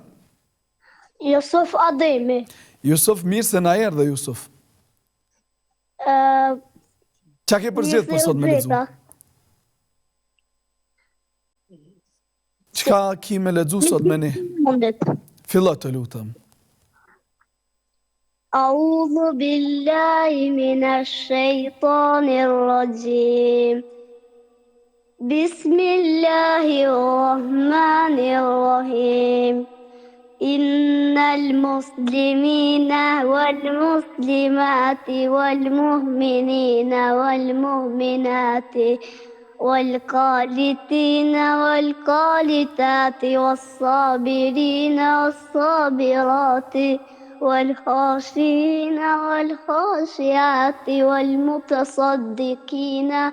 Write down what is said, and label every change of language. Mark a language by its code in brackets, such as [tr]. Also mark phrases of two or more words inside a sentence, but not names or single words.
[sq] Jusuf Ademi. Jusuf, mirë se na erdhe, Jusuf. Qa ke përzgjedh për sot me lexu? Çka ki me lexu sot me ne? Fillo të lutem. [ar] أعوذ بالله من الشيطان الرجيم. بسم الله الرحمن الرحيم. إن المسلمين والمسلمات والمؤمنين والمؤمنات والقانتين والقانتات والصابرين والصابرات والخاشعين والخاشعات والمتصدقين